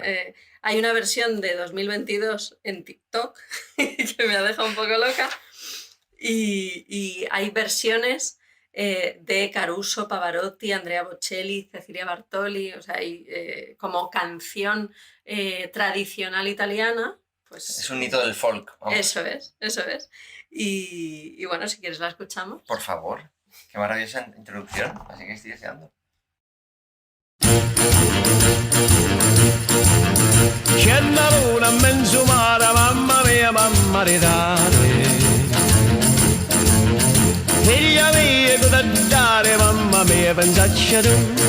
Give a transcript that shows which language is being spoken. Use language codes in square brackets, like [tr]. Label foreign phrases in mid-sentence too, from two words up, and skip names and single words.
[es] Hay una versión de 2022 en TikTok que me ha dejado un poco loca, y hay versiones de Caruso, Pavarotti, Andrea Bocelli, Cecilia Bartoli, o sea, hay como canción tradicional italiana. Pues, es un hito del folk. Vamos. Eso es. Y bueno, si quieres la escuchamos. Por favor. Qué maravillosa introducción. Así que estoy deseando. [it] C'è la luna in mezzo mare, mamma mia, mamma di dare. Figlia mia, cosa dare, mamma mia, pensaccia tu.